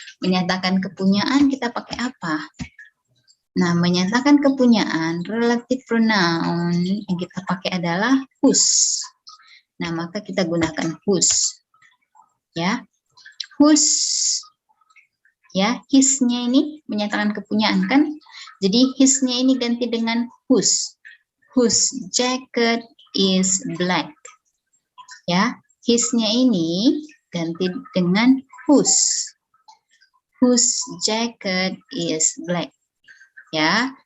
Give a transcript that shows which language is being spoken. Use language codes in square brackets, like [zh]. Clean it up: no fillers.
[id] Menyatakan kepunyaan kita pakai apa? Nah, menyatakan kepunyaan relative pronoun yang kita pakai adalah whose. Nah, maka kita gunakan whose, ya. Whose, ya. His-nya ini menyatakan kepunyaan kan? Jadi his-nya ini ganti dengan whose. [en] Whose jacket is black, ya. [id] His-nya ini ganti dengan whose. [en] Whose jacket is black, ya.